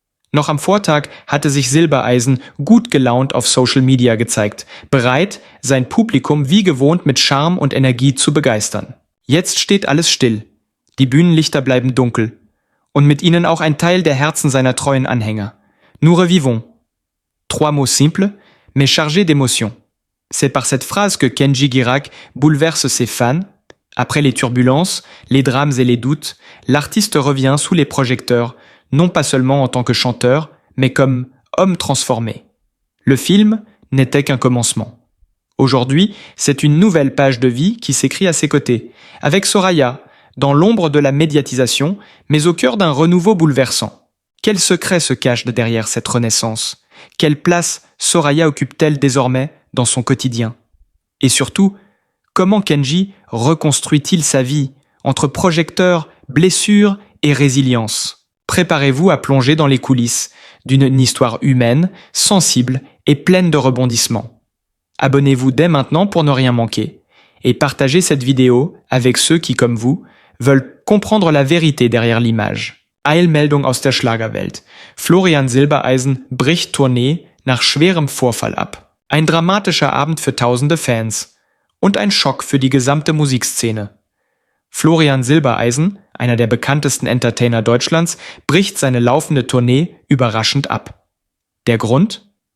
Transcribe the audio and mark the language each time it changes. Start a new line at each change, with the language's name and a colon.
German: Noch am Vortag hatte sich Silbereisen gut gelaunt auf Social Media gezeigt, bereit, sein Publikum wie gewohnt mit Charme und Energie zu begeistern. Jetzt steht alles still. Die Bühnenlichter bleiben dunkel. Und mit ihnen auch ein Teil der Herzen seiner treuen Anhänger.
French: Nous revivons. 3 mots simples, mais chargés d'émotion. C'est par cette phrase que Kenji Girac bouleverse ses fans. Après les turbulences, les drames et les doutes, l'artiste revient sous les projecteurs, non pas seulement en tant que chanteur, mais comme homme transformé. Le film n'était qu'un commencement. Aujourd'hui, c'est une nouvelle page de vie qui s'écrit à ses côtés, avec Soraya, dans l'ombre de la médiatisation, mais au cœur d'un renouveau bouleversant. Quel secret se cache derrière cette renaissance ? Quelle place Soraya occupe-t-elle désormais dans son quotidien ? Et surtout, comment Kenji reconstruit-il sa vie entre projecteurs, blessures et résilience ? Préparez-vous à plonger dans les coulisses d'une histoire humaine, sensible et pleine de rebondissements. Abonnez-vous dès maintenant pour ne rien manquer et partagez cette vidéo avec ceux qui, comme vous, veulent comprendre la vérité derrière l'image.
German: Eilmeldung aus der Schlagerwelt. Florian Silbereisen bricht Tournee nach schwerem Vorfall ab. Ein dramatischer Abend für tausende Fans. Und ein Schock für die gesamte Musikszene. Florian Silbereisen, einer der bekanntesten Entertainer Deutschlands, bricht seine laufende Tournee überraschend ab. Der Grund?